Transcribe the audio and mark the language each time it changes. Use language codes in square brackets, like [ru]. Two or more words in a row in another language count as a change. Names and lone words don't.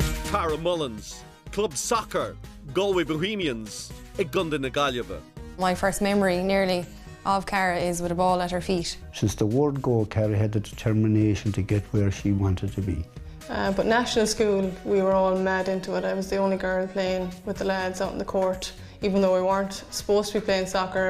[ga] Tara Mullins, [en] Club Soccer, [ga] Galway Bohemians, ag Gundin na Gaillimhe. [en] My first memory nearly of Cara is with a ball at her feet. Since the word go, Cara had the determination to get where she wanted to be. But national school, we were all mad into it. I was the only girl playing with the lads out in the court, even though we weren't supposed to be playing soccer.